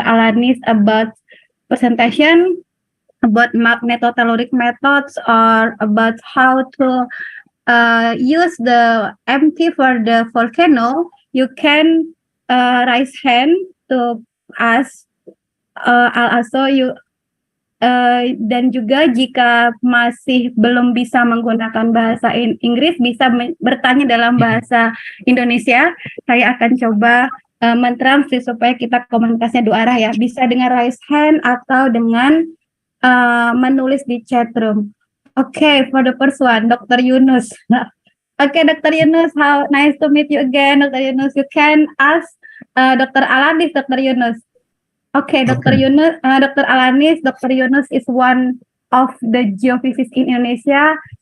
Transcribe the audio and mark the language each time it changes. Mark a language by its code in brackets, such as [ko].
[en] Alanis about presentation about magnetotelluric methods or about how to use the MT for the volcano, you can raise hand to ask. [id] Dan juga jika masih belum bisa menggunakan bahasa Inggris, bisa bertanya dalam bahasa Indonesia. Saya akan coba mentranslate supaya kita komunikasinya dua arah ya. Bisa dengan raise hand atau dengan menulis di chat room. [en] Okay, for the first one, Dr. Yunus. Okay, Dr. Yunus, how nice to meet you again, Dr. Yunus. You can ask Dr. Alanis, Dr. Yunus. Okay, Dr. Okay. Yunus, Dr. Alanis, Dr. Yunus is one of the geophysicists in Indonesia.